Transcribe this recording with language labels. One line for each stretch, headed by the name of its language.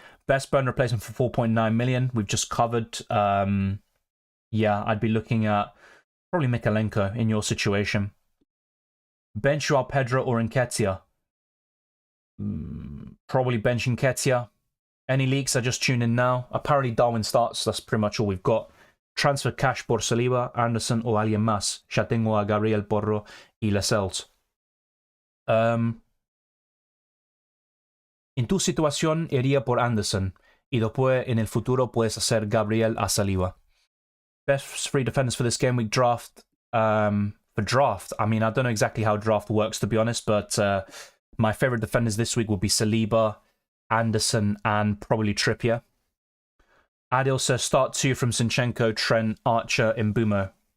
English: Best burn replacement for 4.9 million. We've just covered. Yeah, I'd be looking at probably Mikalenko in your situation. Bench Joao Pedro or Nketiah? Probably bench Nketiah. Any leaks? I just tune in now. Apparently Darwin starts. That's pretty much all we've got.
Spanish: Transfer cash por Saliba, Anderson o alguien más. Ya tengo a Gabriel Porro y Lascelles. En tu situación iría por Anderson y después en el futuro puedes hacer Gabriel a Saliba.
English: Best free defenders for this game week draft. For draft, I mean, I don't know exactly how draft works, to be honest, but my favorite defenders this week will be Saliba, Anderson, and probably Trippier. Adil says start 2 from Zinchenko, Trent, Archer, Mbeumo.